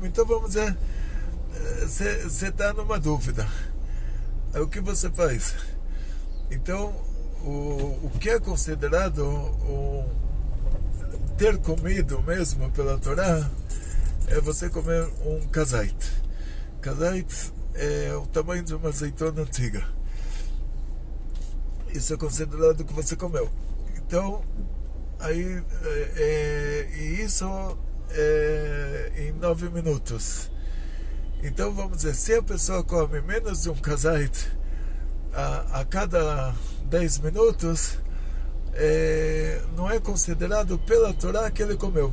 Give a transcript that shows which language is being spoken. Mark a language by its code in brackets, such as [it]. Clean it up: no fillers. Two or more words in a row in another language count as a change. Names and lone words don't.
[pt] Então, vamos dizer, você está numa dúvida. É o que você faz. Então, o que é considerado ter comido mesmo pela Torá é você comer um kazait. Kazait é o tamanho de uma azeitona antiga. Isso é considerado que você comeu. Então, aí, e isso em 9 minutos. Então, vamos dizer, se a pessoa come menos de um kazait a cada 10 minutos, não é considerado pela Torá que ele comeu.